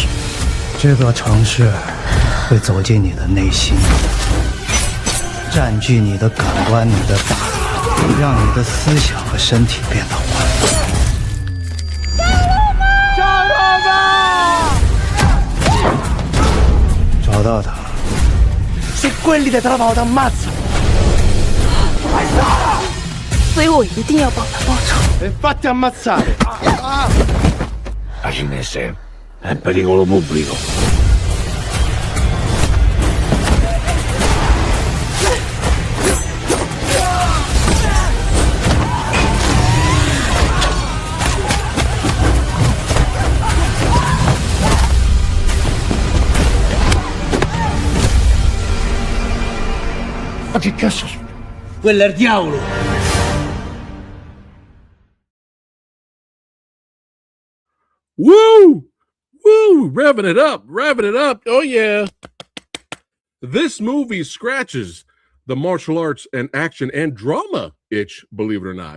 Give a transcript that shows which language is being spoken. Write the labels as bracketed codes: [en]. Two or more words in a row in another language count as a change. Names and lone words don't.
[zh] 这座城市会走进你的内心，占据你的感官、你的大脑，让你的思想和身体变得混乱。找到他。 [it] Se quelli ti trovano t'ammazzo. [zh] 所以我一定要帮他报仇。 [it] E fatti ammazzare. La cinese è un pericolo pubblico. Ma che cazzo? Quello è il diavolo! Woo! [en] Revving it up. Oh, yeah. This movie scratches the martial arts and action and drama itch, believe it or not.